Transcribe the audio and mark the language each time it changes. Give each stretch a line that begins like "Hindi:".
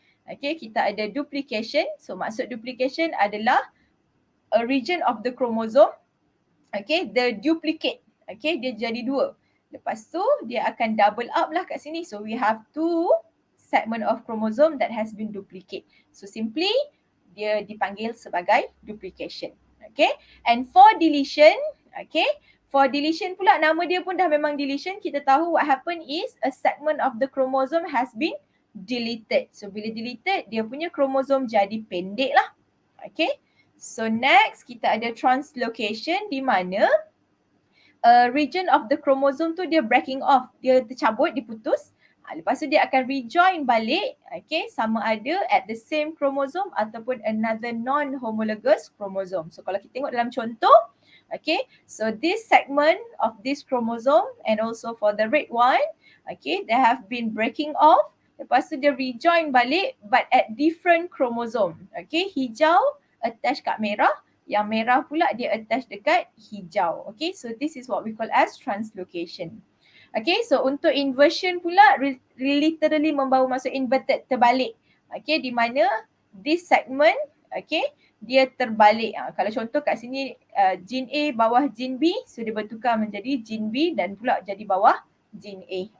English: Okay,
Malay: kita ada
English: duplication. So maksud duplication adalah a region of the chromosome, okay, the duplicate. Okay,
Malay: dia jadi 2. Lepas tu dia akan double up lah kat sini.
English: So we have 2 segment of chromosome that has been duplicate.
Malay: So simply dia dipanggil sebagai duplication.
English: Okay, and for deletion, okay, for deletion
Malay: pula nama dia pun dah memang
English: deletion.
Malay: Kita tahu
English: what happen is a segment of the chromosome has been deleted.
Malay: So bila deleted, dia punya kromosom jadi pendek lah. Okay, so next kita ada translocation, di mana
English: region of the chromosome
Malay: tu dia breaking off, dia tercabut, diputus. Lepas tu dia akan rejoin balik, okay, sama ada
English: at the same chromosome
Malay: ataupun
English: another non-homologous chromosome. So
Malay: kalau kita tengok dalam contoh,
English: okay, so this segment of this chromosome and also for the red one, okay, they have been breaking off.
Malay: Lepas tu dia rejoin balik
English: but at different chromosome.
Malay: Okay, hijau attach kat merah, yang merah pula dia attach dekat hijau.
English: Okay, so this is
Malay: what we call as
English: translocation.
Malay: Okay, so untuk inversion pula literally membawa maksud inverted, terbalik. Okay, di mana
English: this segment,
Malay: okay, dia terbalik. Kalau contoh kat sini gene A bawah gene B, so dia bertukar menjadi gene B dan pula jadi bawah gene A.